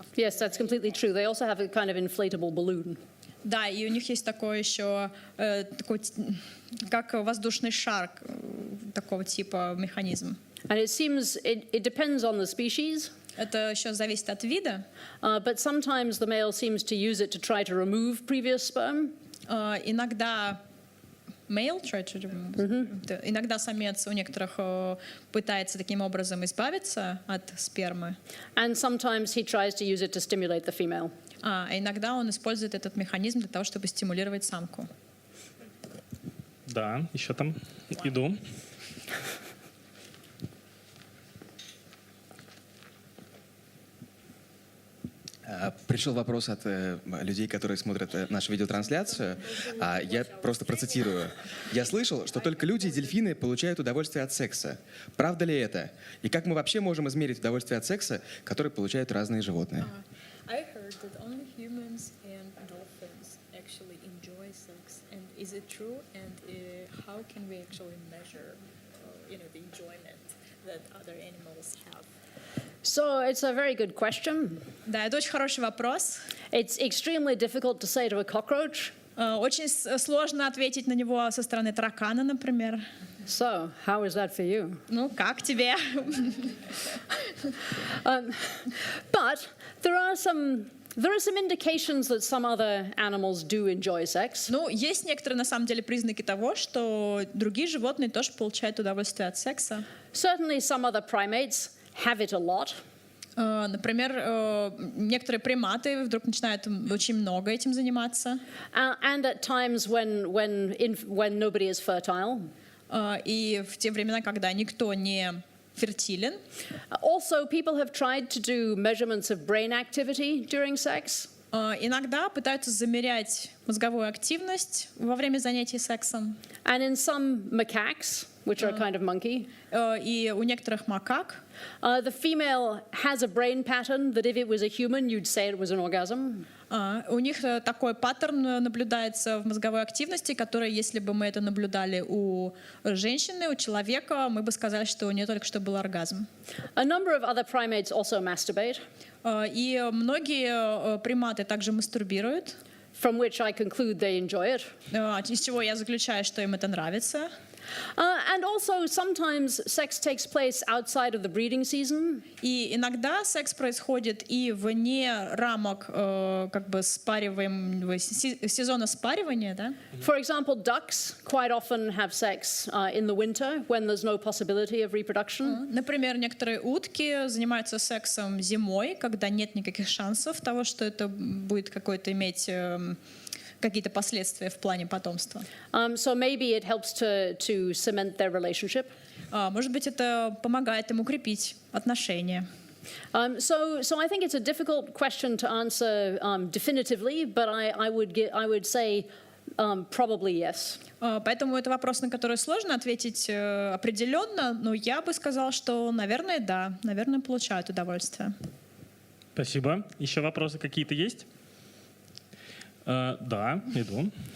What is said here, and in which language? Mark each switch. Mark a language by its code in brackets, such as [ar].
[en] Yes, that's completely true. They also have a kind of inflatable balloon. [ru] Да, и у них есть такой еще, такой, как воздушный шар, такого типа механизм. [en] And it seems it depends on the species. [ru] Это еще зависит от вида. [en] But sometimes the male seems to use it to try to remove previous sperm. [ru] Иногда иногда самец у некоторых пытается таким образом избавиться от спермы. [en] And sometimes he tries to use it to stimulate the female. [ru] А иногда он использует этот механизм для того, чтобы стимулировать самку. Да, еще там иду. Пришел вопрос от людей, которые смотрят нашу видеотрансляцию. Я просто процитирую. «Я слышал, что только люди и дельфины получают удовольствие от секса. Правда ли это? И как мы вообще можем измерить удовольствие от секса, которое получают разные животные?» [en] I heard that only humans and dolphins actually enjoy sex. And is it true? And how can we actually measure, the enjoyment that other animals have? So it's a very good question. [ru] Да, это очень хороший вопрос. [en] It's extremely difficult to say to a cockroach. [ru] Очень сложно ответить на него со стороны таракана, например. [en] So, how is that for you? [ru] Ну, как тебе? [en] But there are some indications that some other animals do enjoy sex. [ru] Ну, есть некоторые, на самом деле, признаки того, что другие животные тоже получают удовольствие от секса. [en] Certainly some other primates have it a lot. [ru] Например, некоторые приматы вдруг начинают очень много этим заниматься. [en] And at times when nobody is fertile. [ru] И в те времена, когда никто не фертилен. [en] Also, people have tried to do measurements of brain activity during sex. [ru] Иногда пытаются замерять мозговую активность во время занятий сексом. [en] And in some macaques, which are a kind of monkey, [ru] и у некоторых макак, [en] the female has a brain pattern that if it was a human, you'd say it was an orgasm. [ru] У них такой паттерн наблюдается в мозговой активности, который, если бы мы это наблюдали у женщины, у человека, мы бы сказали, что у нее только что был оргазм. [en] A number of other primates also masturbate. [ru] И многие приматы также мастурбируют. [en] From which I conclude they enjoy it. [ru] Из чего я заключаю, что им это нравится. [en] And also sometimes sex takes place outside of the breeding season. [ru] И иногда секс происходит и вне рамок как бы сезона спаривания, да? [en] For example, ducks quite often have sex in the winter when there's no possibility of reproduction. [ru] Например, некоторые утки занимаются сексом зимой, когда нет никаких шансов того, что это будет какой-то иметь какие-то последствия в плане потомства. [en] So maybe it helps to cement their relationship. [ru] Может быть, это помогает им укрепить отношения. [en] So I think it's a difficult question to answer definitively, but I would say probably yes. [ru] Поэтому это вопрос, на который сложно ответить определенно, но я бы сказала, что, наверное, да, наверное, получают удовольствие. Спасибо. Еще вопросы какие-то есть? Да, иду.